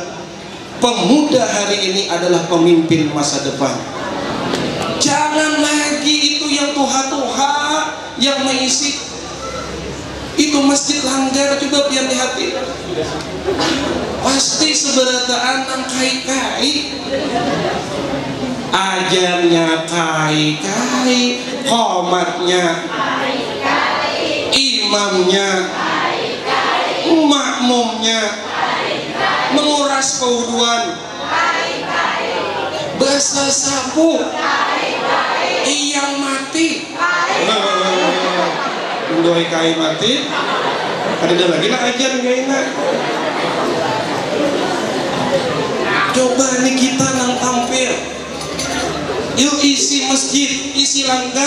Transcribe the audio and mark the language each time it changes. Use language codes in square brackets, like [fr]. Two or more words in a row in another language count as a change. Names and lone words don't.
[id] Pemuda hari ini adalah pemimpin masa depan. Jangan lagi itu yang tuha-tuha yang mengisi. Itu masjid langgar juga biar di hati. [bjn] Pasti seberataan nang kai-kai. Ajarnya kai-kai, qomatnya kai-kai, imamnya kai-kai, makmumnya kai-kai, menguras kewuduan kai-kai, basah sapu kai-kai, yang mati mendoi kai mati. Ada lagi nak ajar nggak enak. Coba nih kita nang tampil. [id] Yuk isi masjid, isi langgar.